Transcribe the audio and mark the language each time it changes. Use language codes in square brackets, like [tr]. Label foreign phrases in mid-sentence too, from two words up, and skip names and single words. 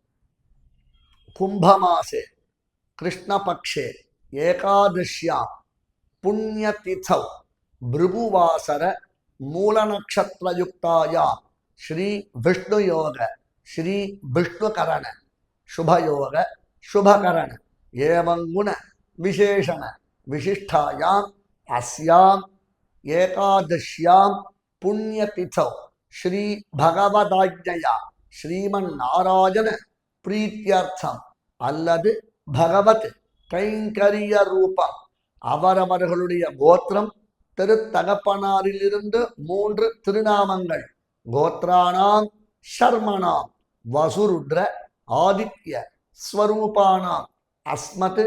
[sa] कुंभमासे कृष्णपक्षे एकादश्यां पुण्यतिथौ भृगुवासर मूल नक्षत्रयुक्ताया श्री विष्णुयोग श्री विष्णुकरण शुभयोग शुभकरण एवं गुण विशेषण विशिष्टायां अस्यां एकादश्यां पुण्यतिथौ श्री भगवदाज्ञया श्रीमन्नारायण प्रीत्यर्थम [ta] அல்லது भगवत கைங்கரிய ரூபம் அவரவர்களுடைய கோத்திரம் திருத்தகப்பனாரிலிருந்து 3 [sa] திருநாமங்கள் गोत्राणां शर्मणां वसुरुद्र आदित्य स्वरूपाणाम् अस्मत्